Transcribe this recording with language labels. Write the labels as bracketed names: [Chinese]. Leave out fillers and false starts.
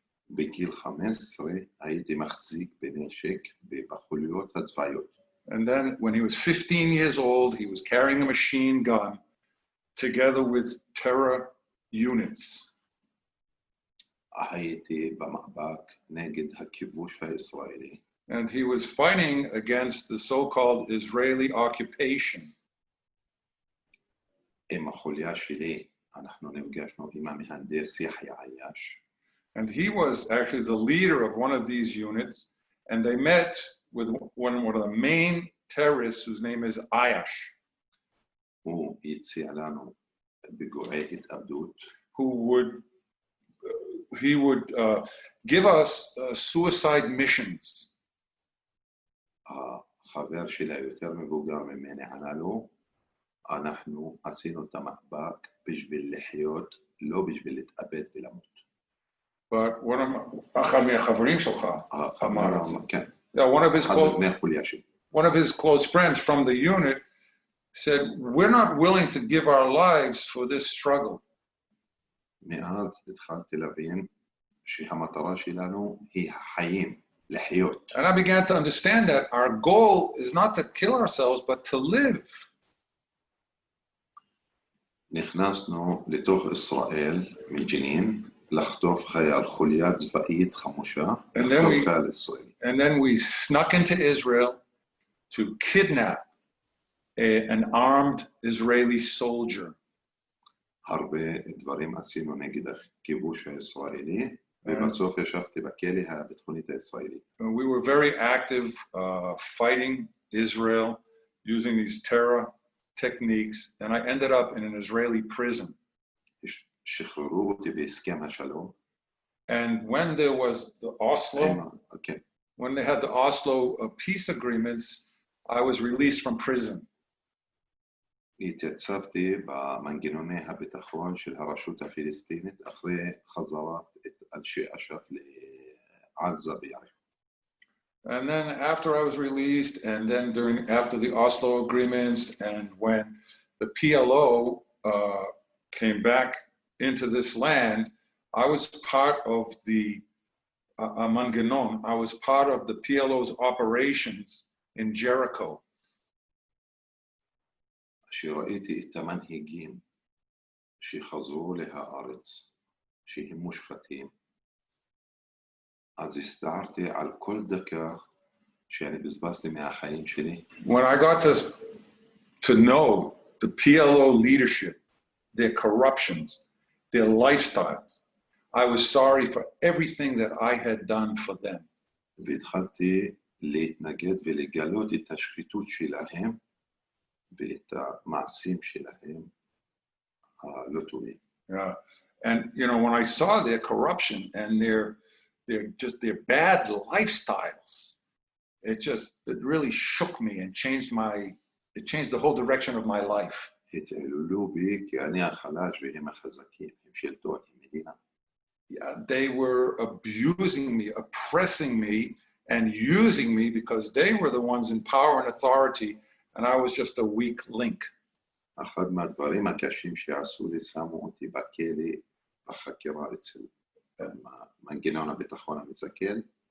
[Hebrew] בגיל 15 הייתי מחזיק בנשק ובחוליות הצבאיות. [English] And then when he was 15 years old, he was carrying a machine gun together with terror units. [Hebrew] הייתי במאבק נגד הכיבוש הישראלי. [English] And he was fighting against the so-called Israeli occupation. [Hebrew] עם החוליה שלי, אנחנו נפגשנו עם המהנדס יחיא עייש. [English] And he was actually the leader of one of these units, and they met with one of the main terrorists whose name is Ayash. [Hebrew] הוא הציע לנו פיגועי התאבדות. [English] He would give us suicide missions. [Hebrew] החבר שלי היותר מבוגר ממני ענה לו, אנחנו עשינו את המאבק בשביל לחיות, לא בשביל להתאבד ולמות. [English] But [Hebrew] אחד מהחברים שלך אמר את זה. כן. [English] One of his close friends from the unit said, we're not willing to give our lives for this struggle. [Hebrew] מאז התחלתי להבין שהמטרה שלנו היא החיים, לחיות. [English] And I began to understand that our goal is not to kill ourselves, but to live. [Hebrew] נכנסנו לתוך ישראל מג'נין, לחטוף חייל חוליה צבאית חמושה, לחטוף חייל ישראלי. [English] And then we snuck into Israel to kidnap an armed Israeli soldier. [Hebrew] הרבה דברים עשינו נגד הכיבוש הישראלי, ובסוף ישבתי בכלא הביטחונית הישראלית. [English] We were very active fighting Israel using these terror techniques, and I ended up in an Israeli prison. [Hebrew] שחררו אותי בהסכם השלום. [English] And when there was the Oslo, when they had the Oslo peace agreements, I was released from prison. [Hebrew] התייצבתי במנגנוני הביטחון של הרשות הפלסטינית אחרי חזרת אנשי אש"ף לעזה ויריחו. [English] And then after I was released, and then after the Oslo agreements, and when the PLO came back into this land, I was part of the Manganon. I was part of the PLO's operations in Jericho. [Hebrew] שראיתי את המנהיגים שחזרו להארץ, שהם מושחתים, אז הסתערתי על כל דקה שאני בזבזתי מהחיים שלי. [English] When I got to know the PLO leadership, their corruptions, their lifestyles, I was sorry for everything that I had done for them. [Hebrew] והתחלתי להתנגד ולגלות את השחיתות שלהם ואת המעשים שלהם הלא טובים. [English] Yeah. And you know, when I saw their corruption and their bad lifestyles, it really shook me and changed the whole direction of my life. [Hebrew] התעללו בי כי אני החלש והם החזקים, הם שלטון, הם מדינה. [English] Yeah, they were abusing me, oppressing me, and using me because they were the ones in power and authority, and I was just a weak link. [Hebrew] אחד מהדברים הקשים שעשו לי, שמו אותי בכלא בחקירה אצל מנגנון הביטחון המסכל.